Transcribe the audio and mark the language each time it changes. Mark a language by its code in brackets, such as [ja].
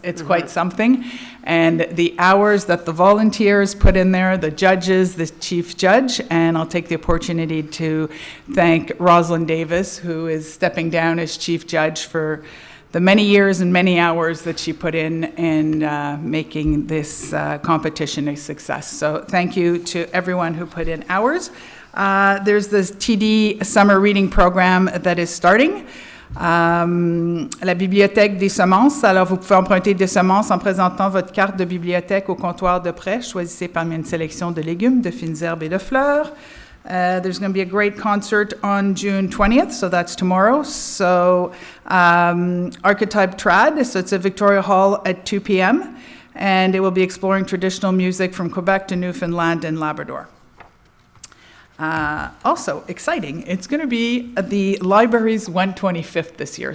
[en] It's quite something. And the hours that the volunteers put in there, the judges, the chief judge, and I'll take the opportunity to thank Rosalind Davis, who is stepping down as chief judge, for the many years and many hours that she put in making this competition a success. So thank you to everyone who put in hours. There's this TD summer reading program that is starting. [fr] La bibliothèque des semences. Alors, vous pouvez emprunter des semences en présentant votre carte de bibliothèque au comptoir de prêt. Choisissez parmi une sélection de légumes, de fines herbes et de fleurs. [en] There's going to be a great concert on June 20th, so that's tomorrow. So, Archetype Trad, so it's at Victoria Hall at 2 p.m., and it will be exploring traditional music from Quebec to Newfoundland and Labrador. Also exciting, it's going to be the library's 125th this year.